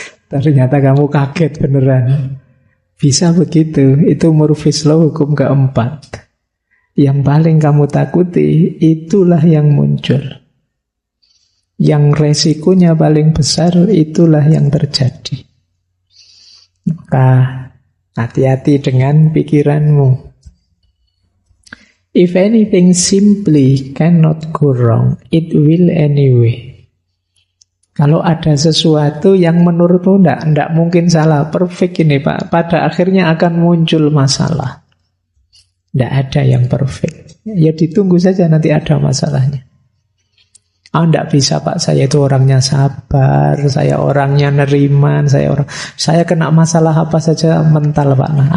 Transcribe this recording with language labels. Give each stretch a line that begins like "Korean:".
Indonesian: Ternyata kamu kaget beneran. Bisa begitu, itu Murphy's Law hukum keempat. Yang paling kamu takuti, itulah yang muncul. Yang resikonya paling besar, itulah yang terjadi. Maka hati-hati dengan pikiranmu.
English: If anything simply cannot go wrong, it will anyway.
Indonesian: Kalau ada sesuatu yang menurutmu tidak mungkin salah, perfect ini Pak, pada akhirnya akan muncul masalah. Tidak ada yang perfect. Ya ditunggu saja nanti ada masalahnya. Tidak bisa Pak, saya itu orangnya sabar, saya orangnya neriman, saya kena masalah apa saja mental Pak.